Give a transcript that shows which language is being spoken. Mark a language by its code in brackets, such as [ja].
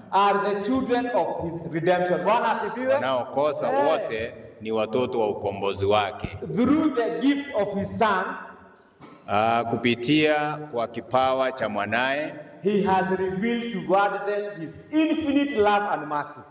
[en] are the children of his redemption. [sw] Bwana asifiwe. Wanaokosa wote ni watoto wa ukombozi wake. [en] Through the gift of his son, [sw] kupitia kwa kipawa cha mwanae, [en] he has revealed toward them his infinite love and mercy.